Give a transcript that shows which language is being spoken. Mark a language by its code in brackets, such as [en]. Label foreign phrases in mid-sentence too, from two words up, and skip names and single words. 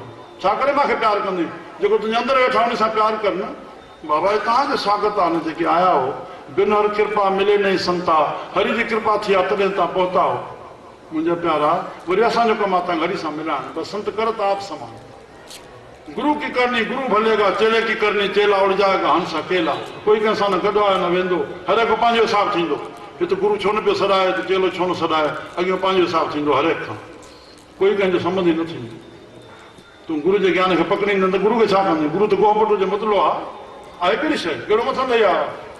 [sd] छा करे मूंखे प्यार कंदे? जेको तुंहिंजे अंदरि वेठा उन सां प्यार कर न। बाबा तव्हांजो स्वागत आहे न, जेके आया हो। [hi] बिन हर कृपा मिले नहीं संता, [sd] हरि जी कृपा थी आहे तॾहिं तव्हां पहुता हो। मुंहिंजा प्यारा, वरी असांजो कमु आहे तव्हां हरि सां मिलाइण। [hi] बसि संत करत आप समान। गुरु की करनी गुरु भलेगा, चेले की करनी चेला उड़ जाएगा हंस अकेला। [sd] कोई कंहिंसां न गॾु आहे न वेंदो, हर हिकु पंहिंजो हिसाबु थींदो। हिते गुरु छो न पियो सॾाए त चेलो छो न सॾाए, अॻियां पंहिंजो हिसाबु थींदो हर हिकु खां। कोई कंहिंजो संबंध ई न थींदो। तूं गुरु जे ज्ञान खे पकड़ींदे त गुरु खे छा कंदे? गुरु त गोपट जो मतिलो आहे हिकिड़ी शइ, कहिड़ो मथां ॾेई आहे।